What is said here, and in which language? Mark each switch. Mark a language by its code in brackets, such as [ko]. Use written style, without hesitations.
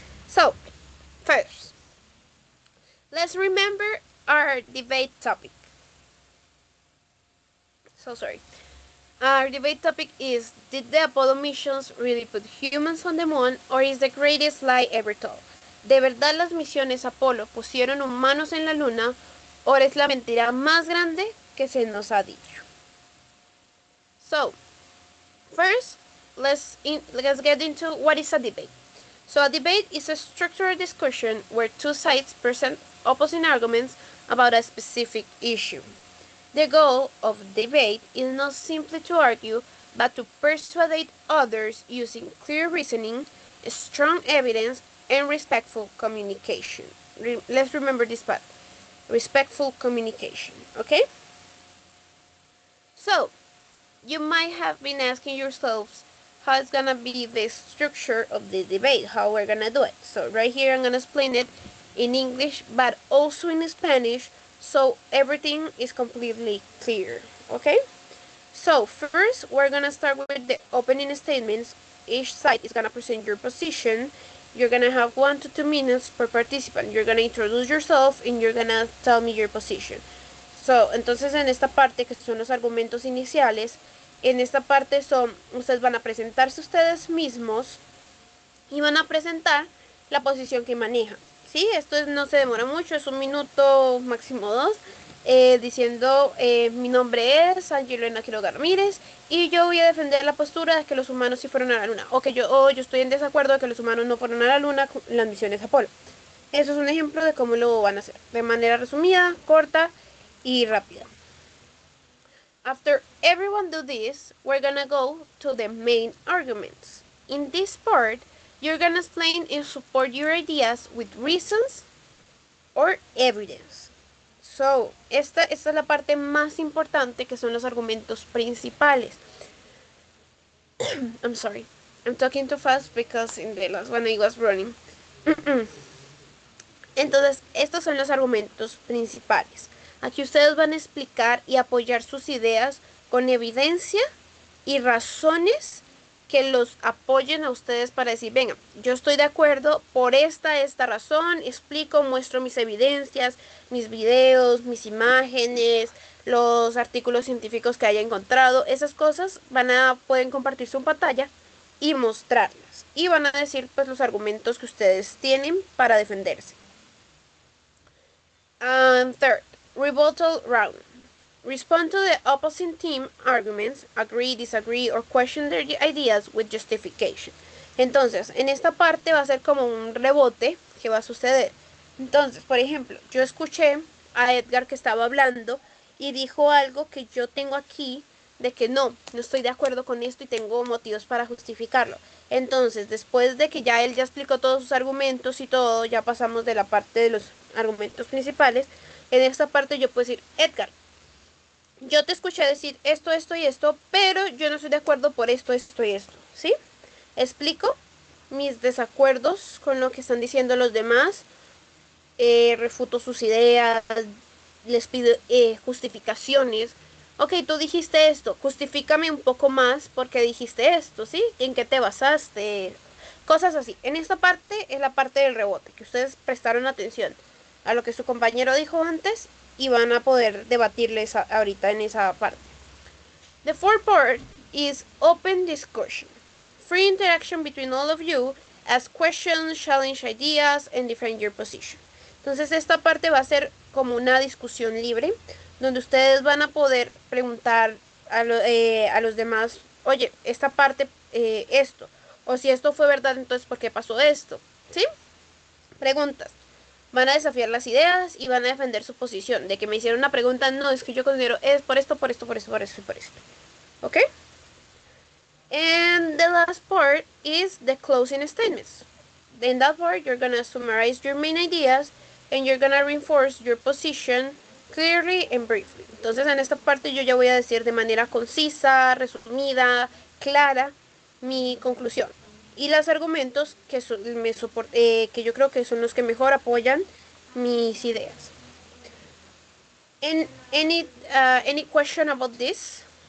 [en] So first, let's remember our debate topic. So sorry. Our debate topic is: did the Apollo missions really put humans on the moon, or is the greatest lie ever told? [es] ¿De verdad las misiones Apolo pusieron humanos en la luna, o es la mentira más grande que se nos ha dicho? [en] So, first, let's get into what is a debate. So, a debate is a structured discussion where two sides present opposing arguments about a specific issue. The goal of debate is not simply to argue, but to persuade others using clear reasoning, strong evidence, and respectful communication. Let's remember this part: respectful communication. Okay? So, you might have been asking yourselves how it's gonna be the structure of the debate, how we're gonna do it. So right here I'm gonna explain it in English but also in Spanish so everything is completely clear. Okay? So first we're gonna start with the opening statements. Each side is gonna present your position. You're gonna have 1 to 2 minutes per participant. You're gonna introduce yourself and you're gonna tell me your position. [es] So, entonces en esta parte que son los argumentos iniciales, en esta parte son, ustedes van a presentarse ustedes mismos y van a presentar la posición que manejan. ¿Sí? Esto no se demora mucho, es 1 minuto, máximo 2, diciendo mi nombre es Angelina Quiroga Ramírez y yo voy a defender la postura de que los humanos sí fueron a la luna, o que yo estoy en desacuerdo de que los humanos no fueron a la luna con las misiones Apolo. Eso es un ejemplo de cómo lo van a hacer, de manera resumida, corta y rápida. [en] After everyone do this, we're gonna go to the main arguments. In this part, you're gonna explain and support your ideas with reasons or evidence. [es] So, esta es la parte más importante, que son los argumentos principales. [en] I'm sorry, I'm talking too fast because in the last one I was running. [es] Entonces, estos son los argumentos principales. Aquí ustedes van a explicar y apoyar sus ideas con evidencia y razones que los apoyen a ustedes para decir, venga, yo estoy de acuerdo por esta razón, explico, muestro mis evidencias, mis videos, mis imágenes, los artículos científicos que haya encontrado. Esas cosas pueden compartir su pantalla y mostrarlas. Y van a decir pues los argumentos que ustedes tienen para defenderse. [en] Third, rebuttal round. Respond to the opposing team arguments, agree, disagree, or question their ideas with justification. [es] Entonces, en esta parte va a ser como un rebote que va a suceder. Entonces, por ejemplo, yo escuché a Edgar que estaba hablando y dijo algo que yo tengo aquí de que no estoy de acuerdo con esto y tengo motivos para justificarlo. Entonces, después de que ya él ya explicó todos sus argumentos y todo, ya pasamos de la parte de los argumentos principales. En esta parte yo puedo decir, Edgar, yo te escuché decir esto, esto y esto, pero yo no estoy de acuerdo por esto, esto y esto, ¿sí? Explico mis desacuerdos con lo que están diciendo los demás, refuto sus ideas, les pido justificaciones. Ok, tú dijiste esto, justifícame un poco más porque dijiste esto, ¿sí? ¿En qué te basaste? Cosas así. En esta parte es la parte del rebote, que ustedes prestaron atención a lo que su compañero dijo antes y van a poder debatirles ahorita en esa parte. [en] The fourth part is open discussion. Free interaction between all of you, ask questions, challenge ideas, and defend your position. [es] Entonces esta parte va a ser como una discusión libre, donde ustedes van a poder preguntar a los demás, oye, esta parte, esto, o si esto fue verdad, entonces ¿por qué pasó esto? ¿Sí? Preguntas. Van a desafiar las ideas y van a defender su posición. De que me hicieron una pregunta, no, es que yo considero es por esto, por esto, por esto, por esto y por esto. ¿Ok? [en] And the last part is the closing statements. In that part, you're gonna summarize your main ideas and you're gonna reinforce your position clearly and briefly. [es] Entonces, en esta parte yo ya voy a decir de manera concisa, resumida, clara, mi conclusión. Y los argumentos que que yo creo que son los que mejor apoyan mis ideas. [en] Any question about this?